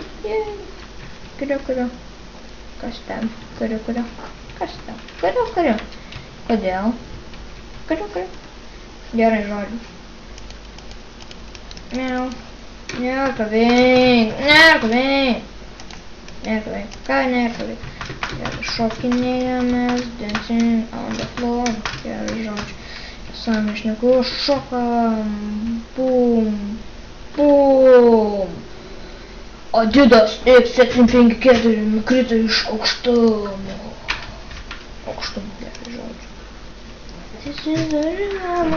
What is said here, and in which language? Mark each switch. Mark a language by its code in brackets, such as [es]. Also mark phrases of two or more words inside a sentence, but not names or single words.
[lt] Kurio. Kas ten? Kurio. Kas ten? Kurio. Kodėl? Kurio. Gerai, žodžiu. Nėra ką veikt. Ką nėra ką veikt? Gerai, šokinėjamės, [en] dancing on the floor. [lt] Gerai, žodžiu. Sami šneku, šokam. Bum. Adidas X754 nukrito iš aukštumo. Gerai, žodžiu.